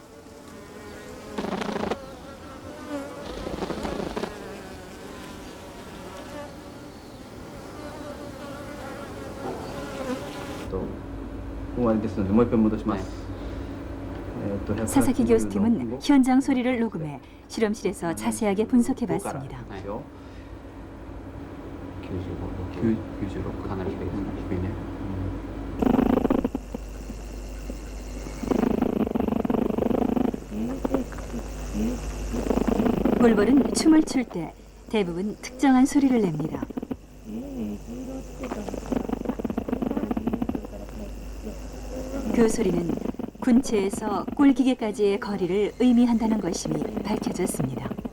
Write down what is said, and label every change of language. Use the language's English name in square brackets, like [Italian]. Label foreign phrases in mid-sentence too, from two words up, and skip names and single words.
[Korean] 사사키 교수팀은 현장 소리를 녹음해 실험실에서 자세하게 분석해 봤습니다. [Japanese] 96かなり低いですね。低いね。 [Korean] 꿀벌은 춤을 출 때 대부분 특정한 소리를 냅니다. 그 소리는 군체에서 꿀기계까지의 거리를 의미한다는 것이 밝혀졌습니다.